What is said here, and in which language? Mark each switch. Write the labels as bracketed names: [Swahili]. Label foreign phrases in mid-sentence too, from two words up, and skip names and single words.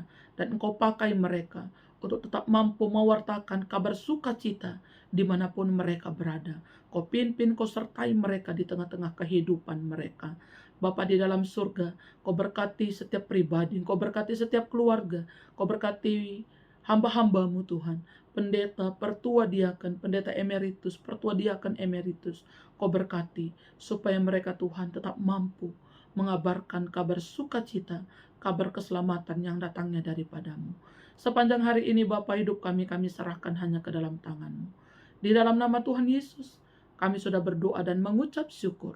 [Indonesian] Dan Engkau pakai mereka untuk tetap mampu mewartakan kabar sukacita dimanapun mereka berada. Kau pimpin, Kau sertai mereka di tengah-tengah kehidupan mereka. Bapa di dalam surga, Kau berkati setiap pribadi, Kau berkati setiap keluarga, Kau berkati hamba-hamba-Mu Tuhan, pendeta, pertua diaken, pendeta emeritus, pertua diaken emeritus. Kau berkati supaya mereka Tuhan tetap mampu mengabarkan kabar sukacita, kabar keselamatan yang datangnya daripada-Mu. Sepanjang hari ini Bapa, hidup kami serahkan hanya ke dalam tangan-Mu. Di dalam nama Tuhan Yesus, kami sudah berdoa dan mengucap syukur.